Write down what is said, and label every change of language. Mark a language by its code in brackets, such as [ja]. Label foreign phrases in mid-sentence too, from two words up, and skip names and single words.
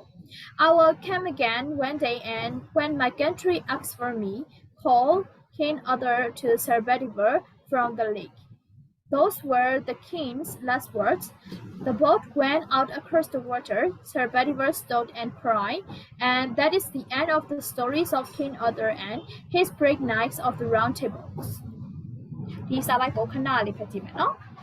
[en] I will come again one day, and when my country asks for me, call King Arthur to Sir Bedivere from the lake. Those were the king's last words. The boat went out across the water. Sir Bedivere stood and cried, and that is the end of the stories of King Arthur and his brave knights of the Round Table. [my] ဒီစာပိုက်ကိုခဏလေးဖတ်ကြည့်မယ်နော်